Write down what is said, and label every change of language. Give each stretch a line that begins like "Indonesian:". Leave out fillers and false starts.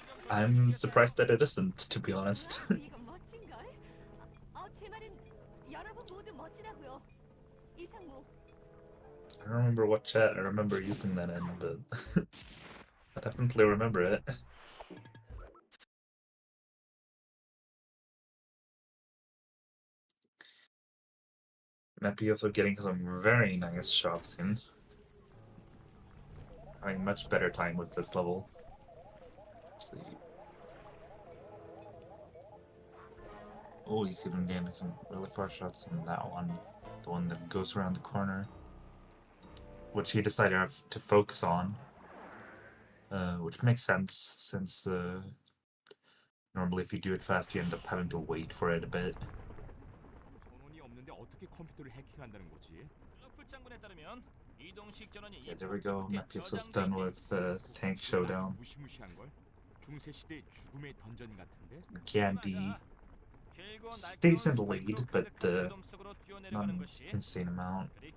English: I'm surprised that it isn't, to be honest.
Korean: 이건 멋진걸? 제 말은 여러분 모두 멋지다고요. 이상무.
English: I don't remember what chat I remember using that in, but I definitely remember it. Mapioso getting some very nice shots in. Having much better time with this level. Let's see. Oh, he's even getting some really far shots in that one. The one that goes around the corner. Which he decided to focus on. Which makes sense, since normally if you do it fast, you end up having to wait for it a bit.
Korean: 전원이 없는데 어떻게 컴퓨터를 해킹한다는 거지? 러프 장군에 따르면 이동식 전원이
English: Yeah, there we go. Mapioso's done with the tank showdown.
Korean: 무시무시한 걸? 중세 시대 죽음의 던전 같은데?
English: Candy stays in the lead, but not an insane amount.